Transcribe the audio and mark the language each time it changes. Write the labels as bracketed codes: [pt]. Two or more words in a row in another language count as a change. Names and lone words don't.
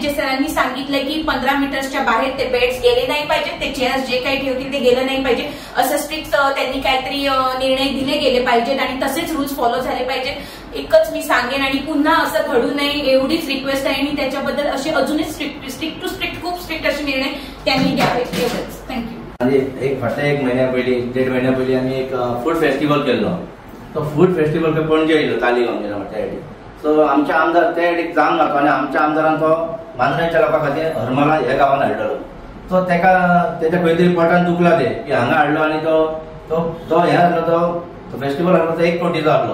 [mr] जे सरांनी सांगितलंय की 15 मीटर्सच्या बाहेर ते बेड्स गेले नाही पाहिजेत, ते चेअर्स जे काही ठेवतील ते गेलं नाही पाहिजे, असं स्ट्रिक्ट त्यांनी काहीतरी निर्णय दिले गेले पाहिजेत आणि तसेच [en] rules follow [mr] झाले पाहिजेत. एकच मी सांगेन आणि पुन्हा असं घडू नये एवढीच रिक्वेस्ट आहे. आणि त्याच्याबद्दल असे अजूनही [en] strict to strict [mr] खूप स्ट्रिक्ट असे निर्णय त्यांनी घ्यावेत. एवढंच. [en] thank you. [kok] एक फाटल्या 1 महिन्या पयलीं 1.5 महिन्या पयलीं आमी एक [en] food festival [kok] केल्लो. तो [en] food festival [kok] पणजे येयलो तालिगांव गेलो त्या सायडीक. सो आमचे आमदार त्या सायडीक जावन घातलो आनी आमच्या आमदारान तो मांद्रेच्या लोकां खातीर हरमला ह्या गांवांत हाडलो. सो तेका तेच्या खंय तरी पोटान दुखला ते की हांगा हाडलो आनी तो हे आसलो तो फेस्टिवल आसलो तो 1 कोटीचो आसलो.